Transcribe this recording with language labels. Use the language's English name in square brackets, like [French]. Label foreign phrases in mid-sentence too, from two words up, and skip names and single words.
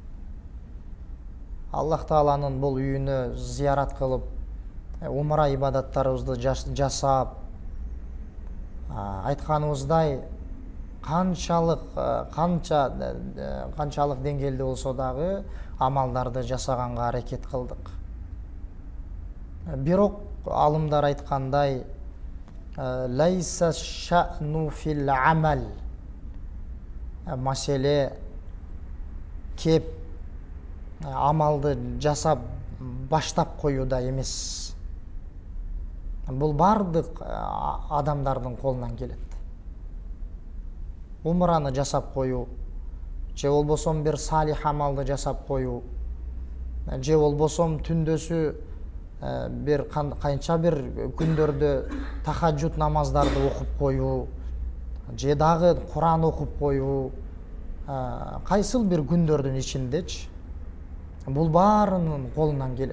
[Kyrgyz] Аллах тааланын бул үйүнө зыярат кылып, умра ибадаттарыбызды жасап, айтканыбыздай канчалык деңгээлде болсо дагы амалдарды жасаганга аракет кылдык. Бирок алымдар айткандай, [Arabic] ليس الشأن في العمل, [Kyrgyz] маселе кеп амалды жасап баштап коюуда эмес. Бул бардык адамдардын колунан келет. Умраны жасап коюу, же болбосо бир салих амалды жасап коюу, же болбосо түндөсү бир канча бир күндөрдө тахажжуд намаздарды окуп коюу, же дагы Куран окуп коюу, кайсыл бир күндөрдүн ичиндечи, бул баарынын колунан келет.